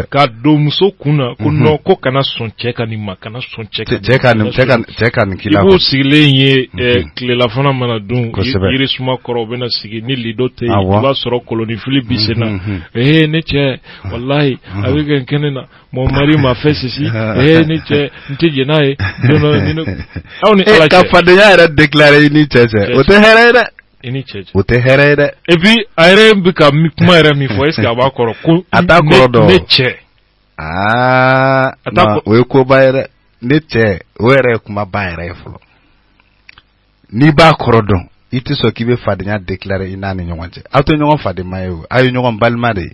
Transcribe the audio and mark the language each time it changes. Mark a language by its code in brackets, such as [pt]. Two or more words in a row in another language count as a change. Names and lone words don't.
[bm] ka don muso kun na ko non ko kana sɔn cɛ ka nin ma kana sɔn cɛ ka nin k'i la i b'o sigilen ye tilelafana mana dun yirisuma kɔrɔ u bɛ na sigi ni lido tɛ yen i b'a sɔrɔ kolonifili bi sen na ne cɛ walahi a bɛ kɛ n kɛnɛ na [fr] mon mari m'a fait ceci [bm] ne cɛ n tɛ jɛn n'a ye aw ni ala cɛ ka fadenya yɛrɛ déclarer i ni cɛ cɛ o tɛ hɛrɛ ye dɛ i ni cɛ o tɛ hɛrɛ ye dɛ [fr] et puis [bm] a yɛrɛ bɛ ka kuma yɛrɛ min fɔ [fr] est ce que [bm] a b'a kɔrɔ ko a t'a kɔrɔ dɔn ne cɛ non o ye koba ye dɛ ne cɛ o yɛrɛ ye kumaba yɛrɛ ye fɔlɔ n'i b'a kɔrɔ dɔn i tɛ sɔn k'i bɛ fadenya déclarer i n'a ni ɲɔgɔn cɛ aw tɛ ɲɔgɔn fadenma ye o aw ye ɲɔgɔn balima de ye